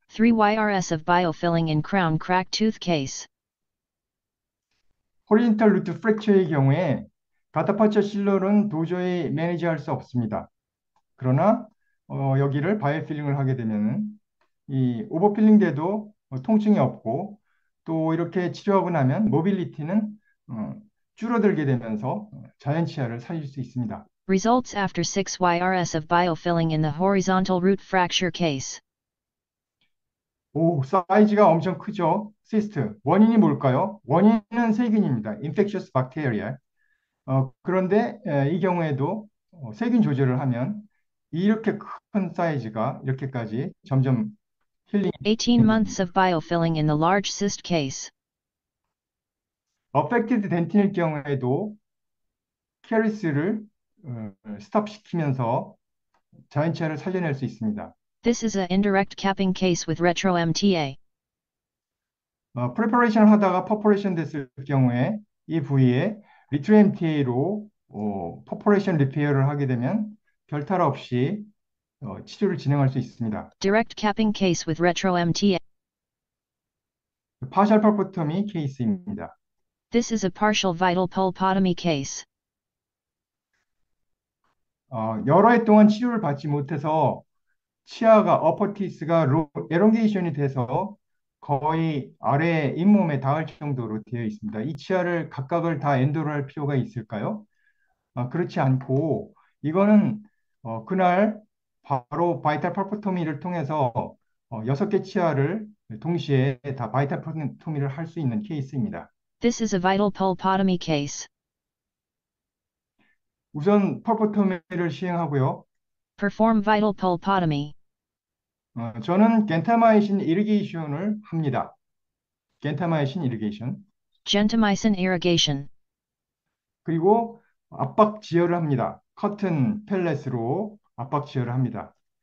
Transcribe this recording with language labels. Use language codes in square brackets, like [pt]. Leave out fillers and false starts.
[en] 3 YRS of biofilling in crown crack tooth case. [ko] 호리젠탈 루트 프랙처의 경우에 가타파처 실러는 도저히 매니지할 수 없습니다. 그러나 여기를 바이오필링을 하게 되면 이 오버필링 돼도 통증이 없고 또 이렇게 치료하고 나면 모빌리티는 어, 줄어들게 되면서 자연 치아를 살릴 수 있습니다. [en] Results after 6 YRS of biofilling in the horizontal root fracture case. [ko] 오, 사이즈가 엄청 크죠? 시스트. 원인이 뭘까요? 원인은 세균입니다. [en] infectious bacteria. [ko] 그런데 이 경우에도 세균 조절을 하면 이렇게 큰 사이즈가 이렇게까지 점점 힐링이 [en] 18 months [ko] 됩니다. [en] of biofilling in the large cyst case. [ko] 어펙티드 덴틴일 경우에도 캐리스를 스탑시키면서 자연치아를 살려낼 수 있습니다. [en] This is a indirect capping case with retro MTA. [ko] 프레퍼레이션을 하다가 퍼포레이션 됐을 경우에 이 부위에 리트로 MTA로 퍼포레이션 리페어를 하게 되면 별탈 없이 치료를 진행할 수 있습니다. [en] Direct capping case with retro MTA. [ko] 파셜 펄포토미 케이스입니다. [en] This is a partial vital pulpotomy case. [ko] 여러 해 동안 치료를 받지 못해서 치아가 어퍼티스가 에롱게이션이 돼서 거의 아래 잇몸에 닿을 정도로 되어 있습니다. 이 치아를 각각을 다 엔도를 할 필요가 있을까요? 그렇지 않고 이거는 그날 바로 바이탈 펄포토미를 통해서 6개 치아를 동시에 다 바이탈 펄포토미를 할 수 있는 케이스입니다. [en] This is a vital pulpotomy case. [ko] 우선 펄포토미를 시행하고요. [en] Perform vital pulpotomy. [ko] 저는 겐타마이신 이리게이션을 합니다. 겐타마이신 이리게이션. [en] Gentamicin irrigation. [ko] 그리고 압박 지혈을 합니다. 커튼 펠렛으로 압박 지혈을 합니다.